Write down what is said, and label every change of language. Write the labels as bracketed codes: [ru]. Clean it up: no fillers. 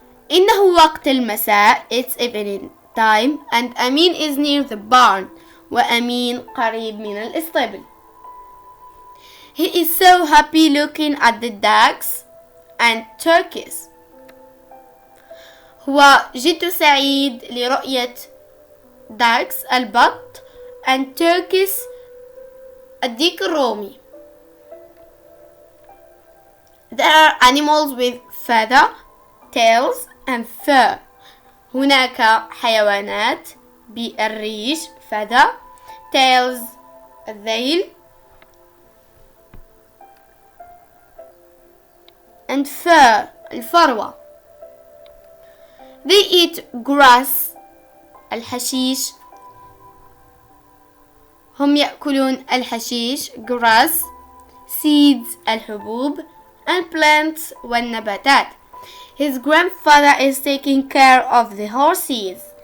[ar] إنه وقت المساء. [en] It's evening time and Amin is near the barn. [ar] وأمين قريب من الإسطبل. [en] He is so happy looking at the ducks and turkeys. [ar] هو جد سعيد لرؤية [en] ducks [ar] البط [en] and turkeys [ar] الديك الرومي. [en] There are animals with feather, tails and fur. [ar] هناك حيوانات بالريش [en] feather, tails [ar] الذيل [en] and fur [ar] الفروة. [en] They eat grass [ar] الحشيش. هم يأكلون الحشيش [en] grass, seeds [ar] الحبوب [en] and plants [ar] والنباتات. [en] His grandfather is taking care of the horses.